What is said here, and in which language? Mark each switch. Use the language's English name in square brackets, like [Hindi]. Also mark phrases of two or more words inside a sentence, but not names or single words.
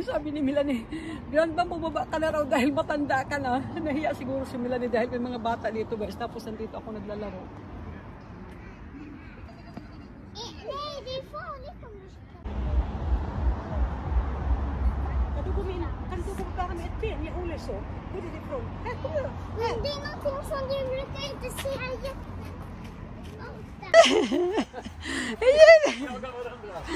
[Filipino] Sabi ni Melanie, Grandma, bumaba ka na raw dahil matanda ka na. Nahiya siguro si Melanie dahil may mga bata dito guys. Tapos nandito ako naglalaro. [Swedish] Nej, det är farligt om du ska. Kan du gå bara med ett ben? Jag håller så. Hur är det ifrån? Här, kom nu. Men det är någonting som du brukar inte se här jätteofta. Jaga varandra.